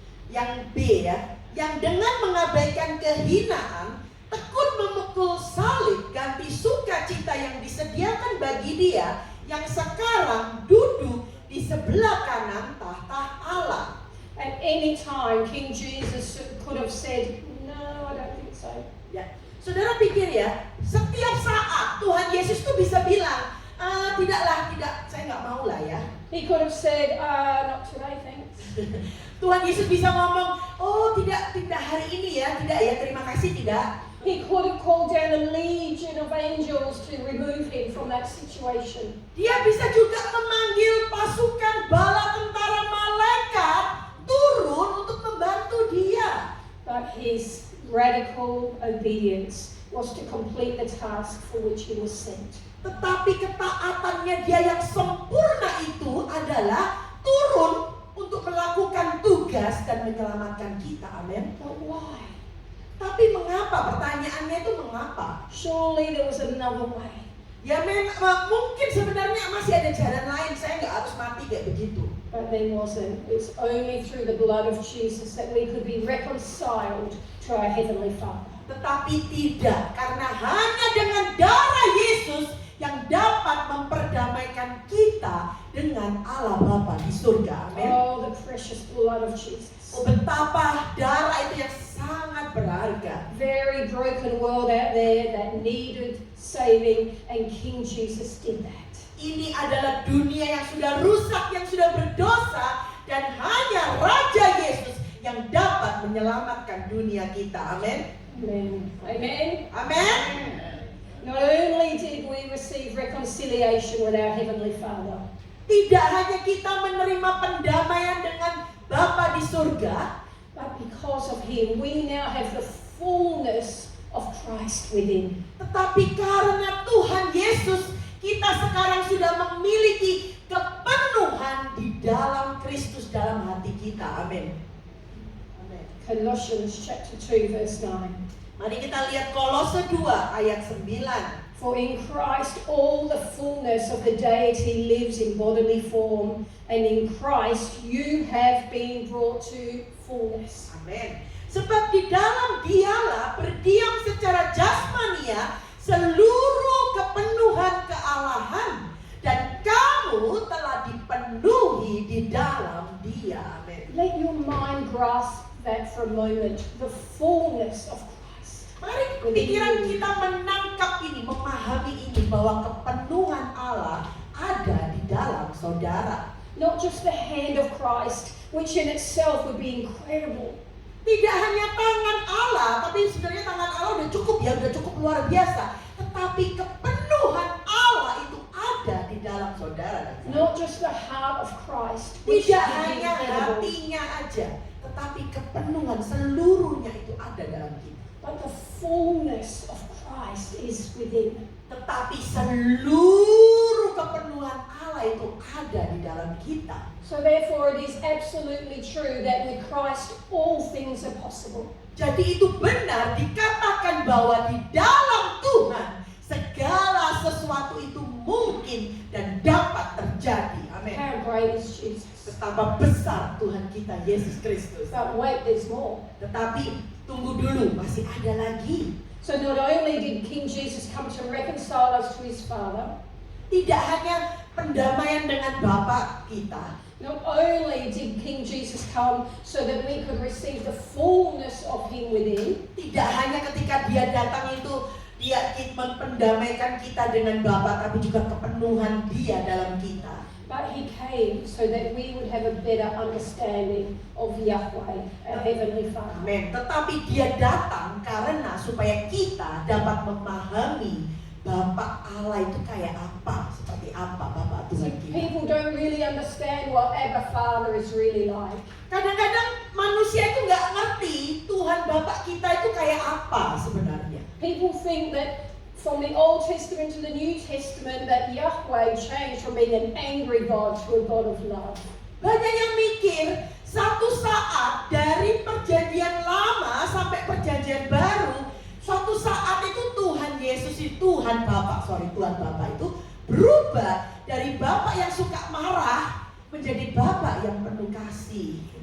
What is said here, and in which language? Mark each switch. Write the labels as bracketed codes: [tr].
[id] yang B ya, yang dengan mengabaikan kehinaan, tekun memikul salib, ganti sukacita yang disediakan bagi dia, yang sekarang duduk di sebelah kanan tahta Allah. [en] At any time, King Jesus could have said, No, I don't think so. [id] Ya, saudara pikir ya, setiap saat Tuhan Yesus tuh bisa bilang, tidak, saya nggak mau lah ya. [en] He could have said, Not today, thanks. [id] Tuhan Yesus bisa ngomong, tidak hari ini ya, tidak ya, terima kasih tidak. [en] He could have called down a legion of angels to remove him from that situation. [id] Dia bisa juga memanggil pasukan bala tentara malaikat turun untuk membantu dia. [en] But his radical obedience was to complete the task for which he was sent. [id] Tetapi ketaatannya dia yang sempurna itu adalah turun untuk melakukan tugas dan menyelamatkan kita. Amin. [en] But why? [id] Tapi mengapa? Pertanyaannya itu mengapa? [en] Surely there was another way. [id] Ya mungkin sebenarnya masih ada jalan lain. Saya nggak harus mati kayak begitu. [en] But there wasn't. It's only through the blood of Jesus that we could be reconciled to our Heavenly Father. [id] Tetapi tidak, karena hanya dengan darah Yesus yang dapat memperdamaikan kita dengan Allah Bapa di surga. Amin. [en] Oh, the precious blood of Jesus. [id] Oh, betapa darah itu yang sangat berharga. [en] Very broken world out there that needed saving, and King Jesus did that. [id] Ini adalah dunia yang sudah rusak, yang sudah berdosa, dan hanya Raja Yesus yang dapat menyelamatkan dunia kita. Amin. [en] Amen. Amen. [id] Amin. [en] Not only did we receive reconciliation with our Heavenly Father, [id] Tidak hanya kita menerima pendamaian dengan Bapa di surga, [en] but because of Him, we now have the fullness of Christ within. [id] tetapi karena Tuhan Yesus, kita sekarang sudah memiliki kepenuhan di dalam Kristus dalam hati kita. Amin. Amin. [en] Colossians chapter 2 verse 9. [id] Mari kita lihat Kolose 2 ayat 9. [en] For in Christ all the fullness of the deity lives in bodily form, and in Christ you have been brought to fullness. [id] Amin. Sebab di dalam Dialah berdiam secara jasmania seluruh kepenuhan kealahan, dan kamu telah dipenuhi di dalam Dia. Amin. [en] Let your mind grasp that for a moment, the fullness of Christ. [id] Mari pikiran kita menangkap ini, memahami ini, bahwa kepenuhan Allah ada di dalam saudara. [en] Not just the hand of Christ, which in itself would be incredible. [id] Tidak hanya tangan Allah, tapi sebenarnya tangan Allah udah cukup ya, udah cukup luar biasa. Tetapi kepenuhan Allah itu ada di dalam saudara. [en] Not just the heart of Christ, which [id] Tidak [en] is [id] hanya [en] incredible, [id] hatinya aja, tetapi kepenuhan seluruhnya itu ada dalam kita. [en] but the fullness of Christ is within. [id] Tetapi seluruh kepenuhan Allah itu ada di dalam kita. [en] So therefore it is absolutely true that with Christ all things are possible. [id] Jadi itu benar dikatakan bahwa di dalam Tuhan segala sesuatu itu mungkin dan dapat terjadi. Amin. [en] How great is Jesus? [id] Betapa besar Tuhan kita Yesus Kristus. [en] But wait, there's more. [id] Tetapi tunggu dulu, masih ada lagi. [en] So not only did King Jesus come to reconcile us to his Father, [id] Tidak hanya pendamaian dengan Bapa kita, [en] not only did King Jesus come so that we could receive the fullness of him within, [id] tidak hanya ketika dia datang itu dia mendamaikan kita dengan Bapa, tapi juga kepenuhan dia dalam kita. [en] but he came so that we would have a better understanding of Yahweh, our Heavenly Father. [id] Amin. Tetapi dia datang karena supaya kita dapat memahami Bapa Allah itu kayak apa, seperti apa Bapa [en] See, [id] Tuhan kita. [en] people don't really understand what Abba Father is really like. [id] Kadang-kadang manusia itu nggak ngerti Tuhan Bapa kita itu kayak apa sebenarnya. [en] People think that from the Old Testament to the New Testament that Yahweh changed from being an angry God to a God of love. [id] Banyak yang mikir satu saat dari perjanjian lama sampai perjanjian baru, suatu saat itu Tuhan Yesus itu Tuhan Bapa itu berubah dari Bapa yang suka marah menjadi Bapa yang penuh kasih.